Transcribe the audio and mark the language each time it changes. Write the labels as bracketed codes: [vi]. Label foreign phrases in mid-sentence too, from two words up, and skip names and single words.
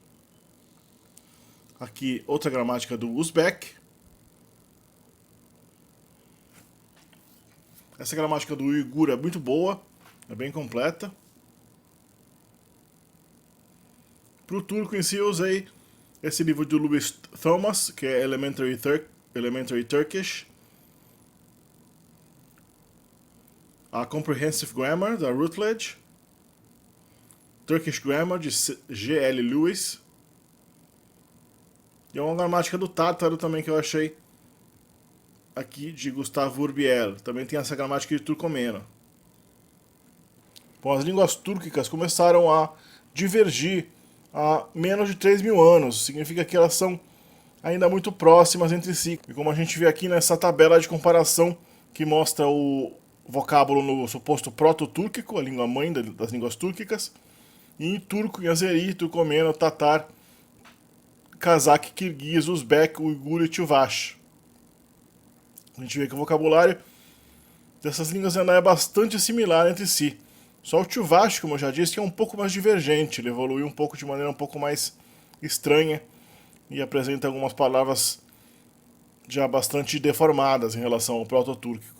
[pt] Aqui outra gramática do Uzbek. Essa gramática do Uigur é muito boa, é bem completa. Para o turco em si eu usei esse livro do Louis Thomas, que é Elementary Turkish. A Comprehensive Grammar, da Routledge. Turkish Grammar, de G.L. Lewis. E uma gramática do tártaro também que eu achei aqui, de Gustavo Urbiel. Também tem essa gramática de turcomeno. Bom, as línguas túrquicas começaram a divergir há menos de 3.000 anos. Significa que elas são ainda muito próximas entre si. E como a gente vê aqui nessa tabela de comparação que mostra o vocábulo no suposto proto-túrquico, a língua mãe das línguas túrquicas, e em turco, em azeri, turcomeno, tatar, cazaque, kirguiz, uzbek, uigur e chuvash. A gente vê que o vocabulário dessas línguas ainda é bastante similar entre si. Só o chuvash, como eu já disse, é um pouco mais divergente, ele evoluiu um pouco de maneira um pouco mais estranha e apresenta algumas palavras já bastante deformadas em relação ao proto-túrquico.